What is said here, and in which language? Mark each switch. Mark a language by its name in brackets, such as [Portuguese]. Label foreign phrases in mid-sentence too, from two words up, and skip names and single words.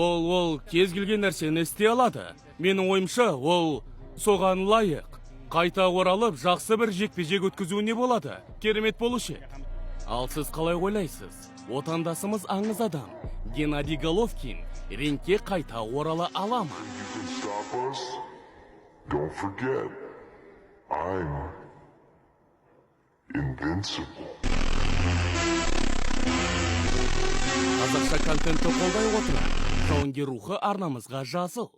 [Kazakh] Ол кез келген нәрсені істей алады. Менің ойымша, ол соған лайық. Қайта оралып, жақсы бір жекпе-жек өткізуіне болады. Керемет болушы. Ал сіз қалай ойлайсыз? Отандасымыз аңыз адам Геннадий Головкин рингке қайта орала ала ма? [English] Don't forget, I'm invincible. [Kazakh] Қазақша контентті қолдай отыра, жауынгер рухы арнамызға жазыл.